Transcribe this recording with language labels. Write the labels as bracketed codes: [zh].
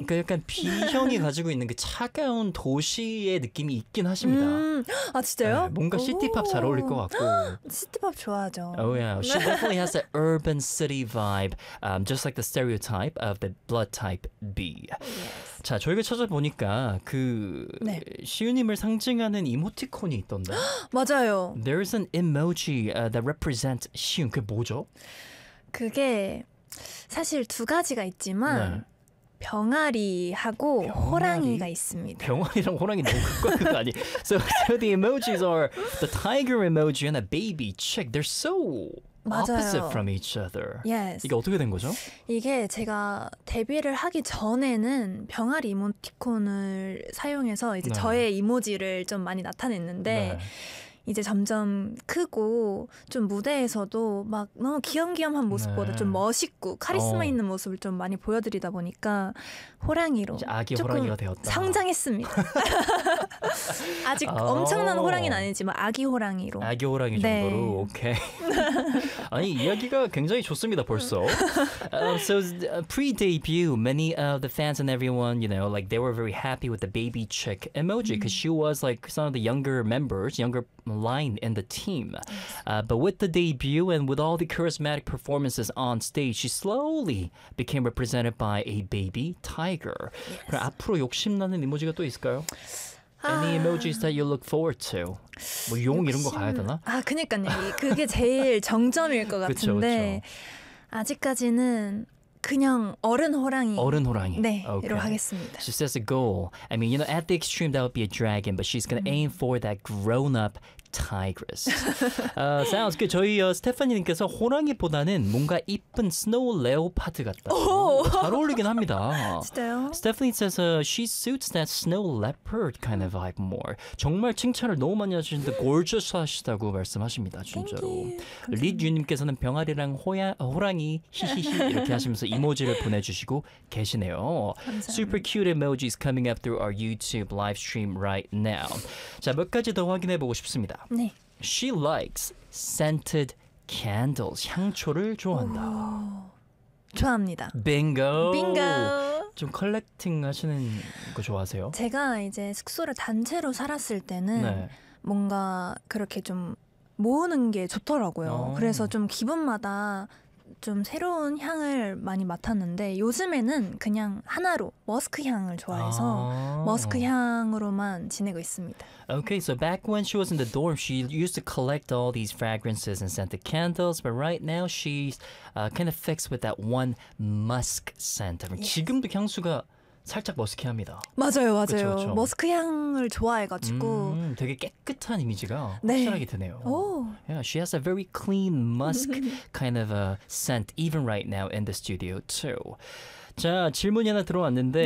[ko] 그 약간 B형이 가지고 있는 그 차가운 도시의 느낌이 있긴 하십니다. 아 진짜요? 네, 뭔가 시티팝 잘 어울릴 것 같고. 시티팝 좋아하죠. [en] Oh yeah. She definitely has an urban city vibe, just like the stereotype of the blood type B. Yes. [ko] 자, 저희가 찾아보니까 그 네. 시우님을 상징하는 이모티콘이 있던데. 맞아요. [en] There is an emoji that represents 시운. [ko] 그게 뭐죠? 그게 사실 두 가지가 있지만 네. 병아리하고 병아리? 호랑이가 있습니다. 병아리랑 호랑이 너무 극과 극 아니? [en] So the emojis are the tiger emoji and a baby chick. They're so [ko] 맞아요. [en] opposite from each other. Yes. [ko] 이게 어떻게 된 거죠? 이게 제가 데뷔를 하기 전에는 병아리 이모티콘을 사용해서 이제 네. 저의 이모지를 좀 많이 나타냈는데 네. 이제 점점 크고 좀 무대에서도 막 너무 귀염귀염한 모습보다 네. 좀 멋있고 카리스마 있는 모습을 좀 많이 보여드리다 보니까 호랑이로 이제 아기 호랑이가 되었다. 성장했습니다. 아직 엄청난 호랑이는 아니지만 아기 호랑이로. 아기 호랑이 정도로 네. 오케이. 아니 이야기가 굉장히 좋습니다 벌써. [en] So pre-debut, many of the fans and everyone, you know, like they were very happy with the baby chick emoji because she was like some of the younger members, younger line in the team. But with the debut and with all the charismatic performances on stage, she slowly became represented by a baby tiger. Yes. [ko] 그럼 앞으로 욕심나는 이모지가 또 있을까요? [en] Any emojis that you look forward to? [ko] 뭐 용 욕심... 이런 거 가야 되나? 아, 그러니까요. 그게 제일 정점일 것 같은데 그쵸, 그쵸. 아직까지는 그냥 어른 호랑이. 어른 호랑이. 네, 이러 okay. 하겠습니다. [en] She sets a goal. I mean, you know, at the extreme, that would be a dragon, but she's gonna aim for that grown-up tigress. sounds good. [ko] 저희 스테파니님께서 호랑이보다는 뭔가 이쁜 스노우 레오파드 같다. 오! 잘 어울리긴 합니다. 진짜요? [en] Stephanie says she suits that snow leopard kind of vibe more. [ko] 정말 칭찬을 너무 많이 하시는데 골저스하시다고 말씀하십니다. 진짜로. 리듀님께서는 병아리랑 호랑이 히히히 이렇게 하시면서 이모지를 보내주시고 계시네요. 감사합니다. [en] Super cute emojis coming up through our YouTube live stream right now. [ko] 자, 몇 가지 더 확인해보고 싶습니다. 네. [en] She likes scented candles. [ko] 향초를 좋아한다. 좋아합니다. [en] Bingo. Bingo. [ko] 좀 컬렉팅 하시는 거 좋아하세요? 제가 이제 숙소를 단체로 살았을 때는 네. 뭔가 그렇게 좀 모으는 게 좋더라고요. 그래서 좀 기분마다 좀 새로운 향을 많이 맡았는데 요즘에는 그냥 하나로 머스크 향을 좋아해서 머스크 향으로만 지내고 있습니다. Okay, so back when she was in the dorm, she used to collect all these fragrances and scented candles, but right now she's kind of fixed with that one musk scent. Yes. 지금도 향수가 살짝 머스키합니다. 맞아요, 맞아요. 그쵸, 그쵸. 머스크 향을 좋아해가지고 되게 깨끗한 이미지가 네. 확실하게 드네요. 오. [en] Yeah, she has a very clean musk kind of a scent even right now in the studio too. [ko] 자, 질문이 하나 들어왔는데